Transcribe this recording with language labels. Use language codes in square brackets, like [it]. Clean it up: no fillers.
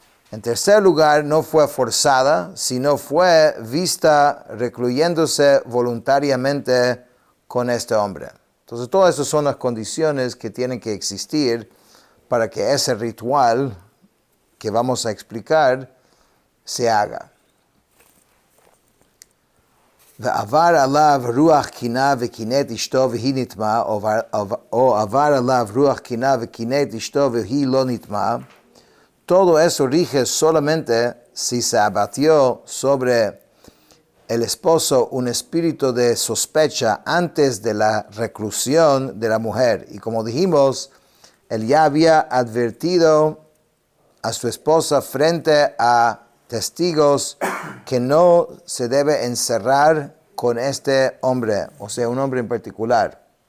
[es] En tercer lugar, no fue forzada, sino fue vista recluyéndose voluntariamente con este hombre. Entonces, todas esas son las condiciones que tienen que existir para que ese ritual que vamos a explicar se haga. [he] ועבר עליו רוח קינה וקינאת אשתו והיא נטמעה, או עבר עליו רוח קינה וקינאת אשתו והיא לא נטמעה. [es] Todo eso rige solamente si se abatió sobre el esposo un espíritu de sospecha antes de la reclusión de la mujer. Y como dijimos, él ya había advertido a su esposa frente a testigos que no se debe encerrar con este hombre, o sea, un hombre en particular.